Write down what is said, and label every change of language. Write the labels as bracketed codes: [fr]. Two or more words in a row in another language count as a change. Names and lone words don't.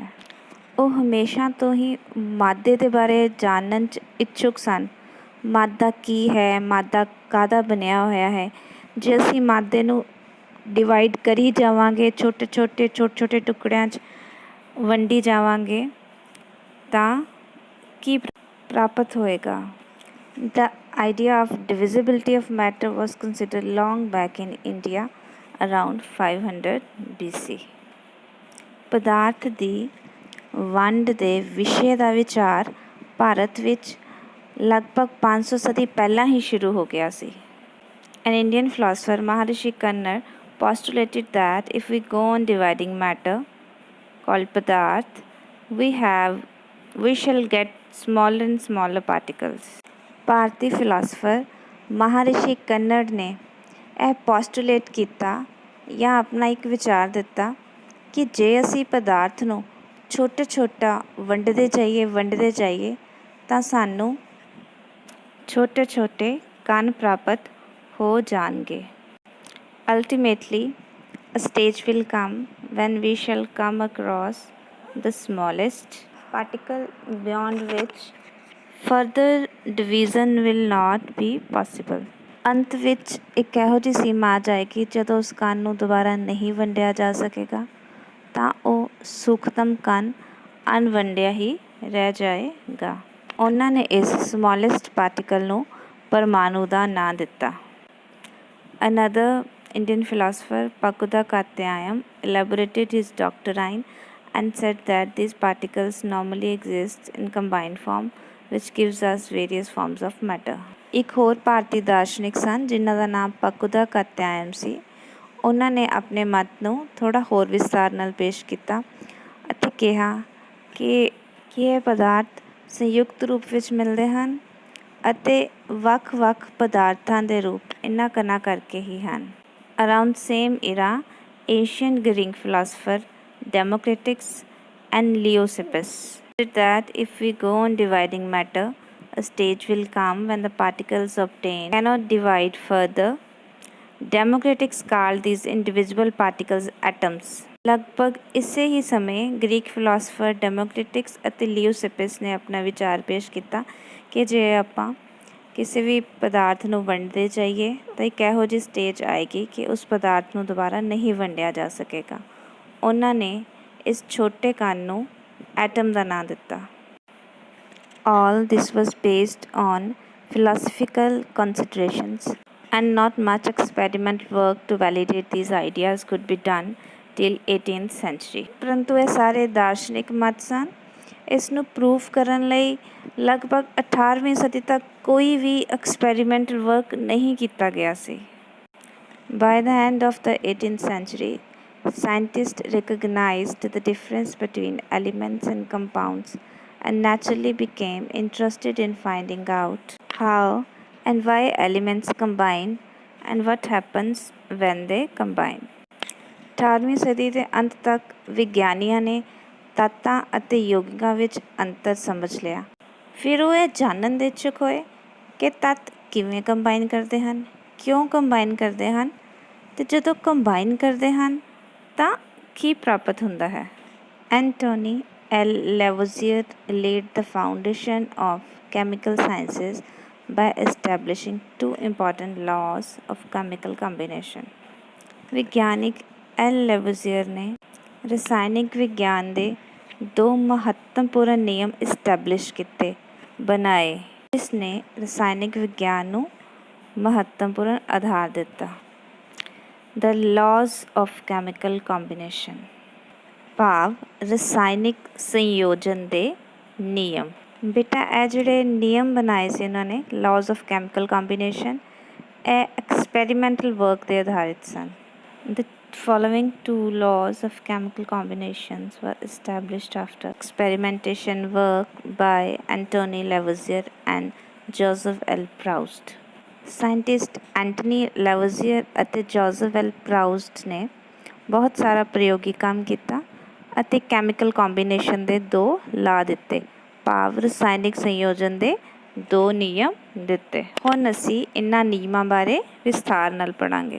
[pa] ਉਹ ਹਮੇਸ਼ਾ ਤੋਂ ਹੀ ਮਾਦੇ ਦੇ ਬਾਰੇ ਜਾਣਨ 'ਚ ਇੱਛੁਕ ਸਨ. ਮਾਦਾ ਕੀ ਹੈ, ਮਾਦਾ ਕਾਹਦਾ ਬਣਿਆ ਹੋਇਆ ਹੈ. ਜੇ ਅਸੀਂ ਮਾਦੇ ਨੂੰ ਡਿਵਾਈਡ ਕਰੀ ਜਾਵਾਂਗੇ, ਛੋਟੇ ਛੋਟੇ ਟੁਕੜਿਆਂ 'ਚ ਵੰਡੀ ਜਾਵਾਂਗੇ ਤਾਂ ਕੀ ਪ੍ਰਾਪਤ ਹੋਏਗਾ? [en] The idea of divisibility of matter was considered long back in India around 500 BC. [pa] ਪਦਾਰਥ ਦੀ ਵੰਡ ਦੇ ਵਿਸ਼ੇ ਦਾ ਵਿਚਾਰ ਭਾਰਤ ਵਿੱਚ ਲਗਭਗ 500 ਸਦੀ ਪਹਿਲਾਂ ਹੀ ਸ਼ੁਰੂ ਹੋ ਗਿਆ ਸੀ. [en] An Indian philosopher, Maharishi Kannar, postulated that if we go on dividing matter, called padarth, we shall get smaller and smaller particles. [pa] ਭਾਰਤੀ ਫਿਲਾਸਫਰ ਮਹਾਰਿਸ਼ੀ ਕੰਨੜ ਨੇ ਇਹ ਪੋਸਟੂਲੇਟ ਕੀਤਾ ਜਾਂ ਆਪਣਾ ਇੱਕ ਵਿਚਾਰ ਦਿੱਤਾ ਕਿ ਜੇ ਅਸੀਂ ਪਦਾਰਥ ਨੂੰ ਛੋਟਾ ਵੰਡਦੇ ਜਾਈਏ ਤਾਂ ਸਾਨੂੰ ਛੋਟੇ ਕਣ ਪ੍ਰਾਪਤ ਹੋ ਜਾਣਗੇ. [en] Ultimately, a stage will come when we shall come across the smallest particle beyond which further division will not be possible. [pa] ਅੰਤ ਵਿੱਚ ਇੱਕ ਇਹੋ ਜਿਹੀ ਸੀਮਾ ਆ ਜਾਏਗੀ ਜਦੋਂ ਉਸ ਕਣ ਨੂੰ ਦੁਬਾਰਾ ਨਹੀਂ ਵੰਡਿਆ ਜਾ ਸਕੇਗਾ ਤਾਂ ਉਹ ਸੂਖਤਮ ਕਣ ਅਣਵੰਡਿਆ ਹੀ ਰਹਿ ਜਾਏਗਾ. ਉਹਨਾਂ ਨੇ ਇਸ [en] smallest particle [pa] ਨੂੰ ਪਰਮਾਣੂ ਦਾ ਨਾਂ ਦਿੱਤਾ. [en] Another Indian philosopher, Pakuda Katyayam, elaborated his doctrine and said that these particles normally exist in combined form, which gives us various forms of matter. [pa] ਇੱਕ ਹੋਰ ਭਾਰਤੀ ਦਾਰਸ਼ਨਿਕ ਸਨ ਜਿਨ੍ਹਾਂ ਦਾ ਨਾਮ ਪਕੁਦਾ ਕਾਤਿਆਇਨ ਸੀ. ਉਹਨਾਂ ਨੇ ਆਪਣੇ ਮਤ ਨੂੰ ਥੋੜ੍ਹਾ ਹੋਰ ਵਿਸਤਾਰ ਨਾਲ ਪੇਸ਼ ਕੀਤਾ ਅਤੇ ਕਿਹਾ ਕਿ ਇਹ ਪਦਾਰਥ ਸੰਯੁਕਤ ਰੂਪ ਵਿੱਚ ਮਿਲਦੇ ਹਨ ਅਤੇ ਵੱਖ ਪਦਾਰਥਾਂ ਦੇ ਰੂਪ ਇਹਨਾਂ ਕਣਾਂ ਕਰਕੇ ਹੀ ਹਨ. [en] Around same era, ancient Greek philosopher Democritus and Leucippus said that if we go on dividing matter, a stage will come when the particles obtained cannot divide further. Democritus called these indivisible particles atoms. [pa] ਲਗਭਗ ਇਸੇ ਹੀ ਸਮੇਂ [en] Greek philosopher [pa] ਡੈਮੋਕ੍ਰਿਟਿਕਸ ਅਤੇ ਲਿਊਸਿਪਸ ਨੇ ਆਪਣਾ ਵਿਚਾਰ ਪੇਸ਼ ਕੀਤਾ ਕਿ ਜੇ ਆਪਾਂ ਕਿਸੇ ਵੀ ਪਦਾਰਥ ਨੂੰ ਵੰਡਦੇ ਜਾਈਏ ਤਾਂ ਇੱਕ ਇਹੋ ਜਿਹੀ ਸਟੇਜ ਆਏਗੀ ਕਿ ਉਸ ਪਦਾਰਥ ਨੂੰ ਦੁਬਾਰਾ ਨਹੀਂ ਵੰਡਿਆ ਜਾ ਸਕੇਗਾ. ਉਹਨਾਂ ਨੇ ਇਸ ਛੋਟੇ ਕਣ ਨੂੰ ਐਟਮ ਦਾ ਨਾਂ ਦਿੱਤਾ. [en] All this was based on philosophical considerations and not much experimental work to validate these ideas could be done till 18th century. [pa] ਪਰੰਤੂ ਇਹ ਸਾਰੇ ਦਾਰਸ਼ਨਿਕ ਮਤ ਸਨ. ਇਸ ਨੂੰ ਪ੍ਰੂਫ ਕਰਨ ਲਈ ਲਗਭਗ 18ਵੀਂ ਸਦੀ ਤੱਕ ਕੋਈ ਵੀ [en] experimental work [pa] ਨਹੀਂ ਕੀਤਾ ਗਿਆ ਸੀ. [en] By the end of the 18th century, scientists recognized the difference between elements and compounds and naturally became interested in finding out how and why elements combine and what happens when they combine. [pa] 18ਵੀਂ ਸਦੀ ਦੇ ਅੰਤ ਤੱਕ ਵਿਗਿਆਨੀਆਂ ਨੇ ਤੱਤਾਂ ਅਤੇ ਯੌਗਿਕਾਂ ਵਿੱਚ ਅੰਤਰ ਸਮਝ ਲਿਆ. ਫਿਰ ਉਹ ਇਹ ਜਾਣਨ ਦੇ ਇੱਛੁਕ ਹੋਏ ਕਿ ਤੱਤ ਕਿਵੇਂ ਕੰਬਾਈਨ ਕਰਦੇ ਹਨ, ਕਿਉਂ ਕੰਬਾਈਨ ਕਰਦੇ ਹਨ ਅਤੇ ਜਦੋਂ ਕੰਬਾਈਨ ਕਰਦੇ ਹਨ ਤਾਂ ਕੀ ਪ੍ਰਾਪਤ ਹੁੰਦਾ ਹੈ. ਐਂਟੋਨੀ L. [en] Lavoisier laid the foundation of chemical sciences by establishing two important laws of chemical combination. [pa] ਵਿਗਿਆਨਿਕ ਐਲ ਲੈਵੋਜ਼ੀਅਰ ਨੇ ਰਸਾਇਣਿਕ ਵਿਗਿਆਨ ਦੇ ਦੋ ਮਹੱਤਵਪੂਰਨ ਨਿਯਮ ਇਸਟੈਬਲਿਸ਼ ਕੀਤੇ ਬਣਾਏ ਜਿਸ ਨੇ ਰਸਾਇਣਿਕ ਵਿਗਿਆਨ ਨੂੰ ਮਹੱਤਵਪੂਰਨ ਆਧਾਰ ਦਿੱਤਾ। [en] the laws of chemical combination [pa] ਭਾਵ ਰਸਾਇਣਿਕ ਸੰਯੋਜਨ ਦੇ ਨਿਯਮ। ਬੇਟਾ ਇਹ ਜਿਹੜੇ ਨਿਯਮ ਬਣਾਏ ਸੀ ਉਹਨਾਂ ਨੇ [en] laws of chemical combination [pa] ਇਹ [en] experimental work [pa] 'ਤੇ ਆਧਾਰਿਤ ਸਨ। [en] The following two laws of chemical combinations were established after experimentation work by Antony Lavoisier and Joseph L. Proust। [pa] ਸਾਇੰਟਿਸਟ ਐਂਟਨੀ ਲੈਵੋਜ਼ੀਅਰ ਅਤੇ ਜੋਜ਼ਫ ਐਲ ਪ੍ਰਾਊਸਟ ਨੇ ਬਹੁਤ ਸਾਰਾ ਪ੍ਰਯੋਗੀ ਕੰਮ ਕੀਤਾ ਅਤੇ [en] chemical combination [pa] ਦੇ ਦੋ ਲਾ ਦਿੱਤੇ ਭਾਵ ਰਸਾਇਣਿਕ ਸੰਯੋਜਨ ਦੇ ਦੋ ਨਿਯਮ ਦਿੱਤੇ। ਹੁਣ ਅਸੀਂ ਇਹਨਾਂ ਨਿਯਮਾਂ ਬਾਰੇ ਵਿਸਥਾਰ ਨਾਲ ਪੜ੍ਹਾਂਗੇ।